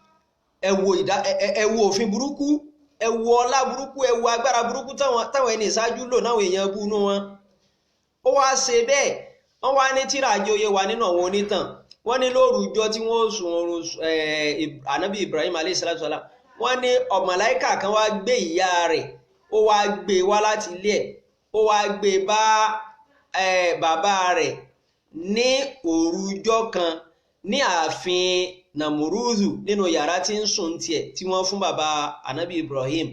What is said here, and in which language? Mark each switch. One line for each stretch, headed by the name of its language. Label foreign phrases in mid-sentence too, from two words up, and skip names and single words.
Yoruba: ẹ wo òfin burúkú ẹ wo ọlá burúkú ẹ wo agbára burúkú táwọn ẹni ìṣáájú lò náwọn èèyàn bú inú wọn. Ó wá ṣe bẹ́ẹ̀ wọ́n wá ní tíra àjòyè wa nínú àwọn onítàn wọ́n ní lórúkọ tí wọ́n sùn oorun Ànábì Ibrahim
Arabic: عليه الصلاة والسلام
Yoruba: wọ́n ní màláíkà kan wá gbé ìyá rẹ̀ ó wá gbé wá láti ilé ẹ̀ ó wá gbé bá bàbá rẹ̀ ní òrùjọ́ kan ní ààfin Nàmúrúsù nínú yàrá tí ń sùn tiẹ̀ tí wọ́n fún bàbá Ànábì Ibrahim.